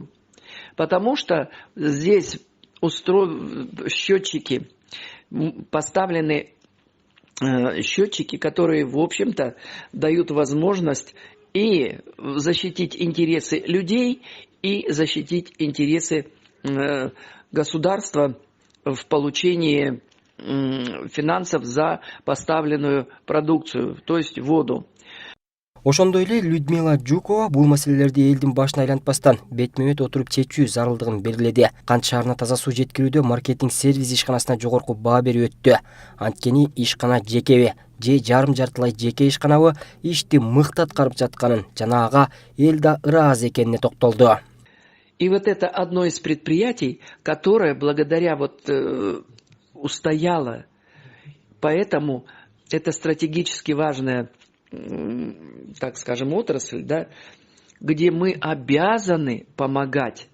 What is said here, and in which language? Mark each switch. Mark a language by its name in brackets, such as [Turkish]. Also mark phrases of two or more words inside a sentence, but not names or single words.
[Russian] Потому что здесь счетчики, поставлены счетчики, которые, в общем-то, дают возможность и защитить интересы людей, и защитить интересы государства в получении финансов за поставленную продукцию, то есть воду. [Kyrgyz] Ошондой эле Людмила Жукова бул маселелерди элдин башына айлантпастан бетме бет отуруп чечүү зарылдыгын белгиледи. Кант шаарына таза суу жеткирүүдө маркетинг сервис ишканасына жогорку баа берип өттү. Анткени ишкана жекеби же жарым-жартылай жеке ишканабы ишти мыкты аткарып жатканын жана ага эл да ыраазы экенине токтолду. [Russian] И вот это одно из предприятий, которое благодаря устояло. Поэтому это стратегически важная, так скажем, отрасль, да, где мы обязаны помогать.